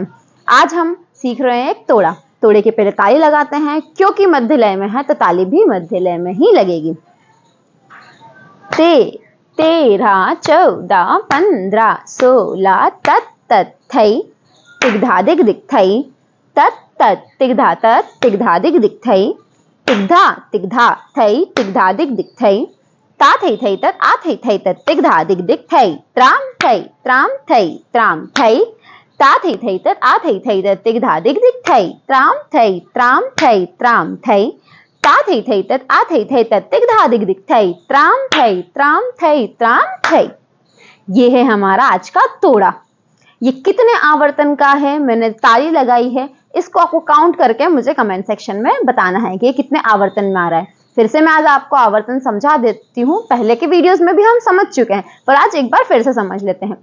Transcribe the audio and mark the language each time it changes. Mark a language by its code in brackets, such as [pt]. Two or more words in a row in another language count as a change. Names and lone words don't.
[hi] आज हम सीख रहे हैं एक तोड़ा। तोड़े के पहले ताली लगाते हैं, क्योंकि मध्य लय में है तो ताली भी मध्य लय में ही लगेगी। 13, 14, 15, 16, तत, तत, थई, तिगधा, दिगदिग, थई, तत, तत, तिगधा, तत, तिगधा, दिगदिग, थई, तिगधा, तिगधा, थई, तिगधा, दिगदिग, थई, ता, थई, थई, तत, आ, थई, थई, तत, तिगधा, दिगदिग, थई, त्राम, थई, त्राम, थई, त्राम, थई, ता, थई, थई, तत, आ, थई, थई, तत, तिगधा, दिगदिग, थई, त्राम, थई, त्राम, थई, त्राम, थई, ता, थई, थई, तत, आ, थई, थई, तत, तिगधा, दिगदिग, थई, त्राम, थई, त्राम, थई, त्राम, थई। ये है हमारा आज का तोड़ा। ये कितने आवर्तन का है, मैंने ताली लगाई है, इसको आपको काउंट करके मुझे [en] comment section [hi] में बताना है कि ये कितने आवर्तन में आ रहा है। फिर से मैं आज आपको आवर्तन समझा देती हूँ। पहले के वीडियोस में भी हम समझ चुके हैं, पर आज एक बार फिर से समझ लेते हैं।